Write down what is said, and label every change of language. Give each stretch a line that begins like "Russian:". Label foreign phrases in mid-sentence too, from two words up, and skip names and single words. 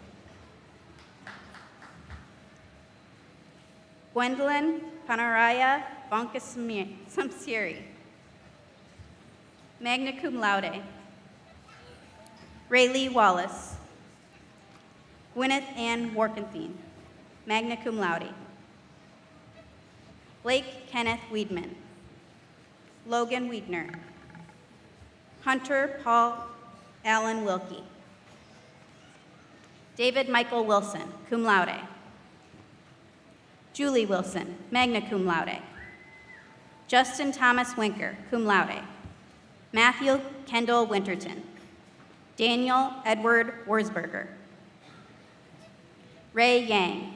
English: Gwendolyn Panaraya Bonkasamsiri.
Latin: Magna cum laude. Rayleigh Wallace.
English: Gwyneth Ann Warkenthien.
Latin: magna cum laude.
English: Blake Kenneth Weedman. Logan Wiedner. Hunter Paul Allen Wilkie. David Michael Wilson,
Latin: cum laude.
English: Julie Wilson,
Latin: magna cum laude.
English: Justin Thomas Winker,
Latin: cum laude.
English: Matthew Kendall Winterton. Daniel Edward Wurzberger. Ray Yang.